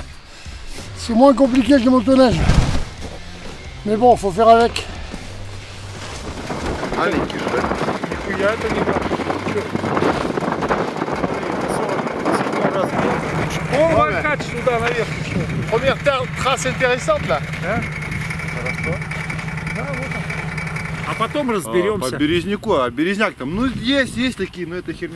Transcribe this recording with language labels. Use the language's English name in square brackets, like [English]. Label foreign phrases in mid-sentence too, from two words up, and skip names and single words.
[French] C'est moins compliqué que les motoneiges. Mais bon, faut faire avec. Allez, Première trace intéressante là. [Russian] А потом разберемся. По березняку, а березняк там, ну есть такие, но это херня.